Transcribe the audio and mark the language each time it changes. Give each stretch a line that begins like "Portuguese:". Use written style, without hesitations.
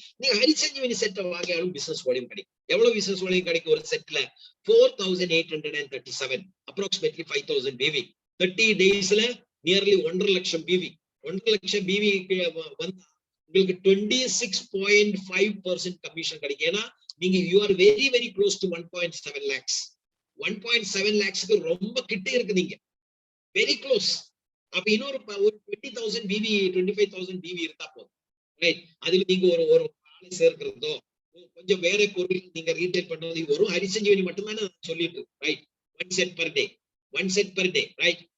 Tamil: நீங்க ஹரிசஞ்சீவனி set வாங்கியாலும் business volume கிடைக்கும். எவ்வளவு பிசினஸ் வால்யூம் கிடைக்கும் ஒரு செட்ல?
English: 4,837, approximately 5,000 BV.
Tamil: 30 daysல நியர்லி 1.5 லட்சம் BV. 1.5 லட்சம் BV வந்து உங்களுக்கு 26.5% கமிஷன் கிடைக்கும். ஏன்னா நீங்க
English: you are very very close to 1.7 lakhs.
Tamil: 1.7 lakhsக்கு ரொம்ப கிட்ட இருக்கு, நீங்க வெரி க்ளோஸ். அப்ப இன்னொரு 20,000 BV 25,000 BV இருந்தா போதும், ரைட்? அதுல நீங்க ஒரு ஆளை சேர்க்கிறதோ கொஞ்சம் வேற பொருள் நீங்க ரீட்டைல் பண்றது வரும். ஹரிசஞ்சீவனி மட்டும்தானே சொல்லிட்டு, right? One set per day, right?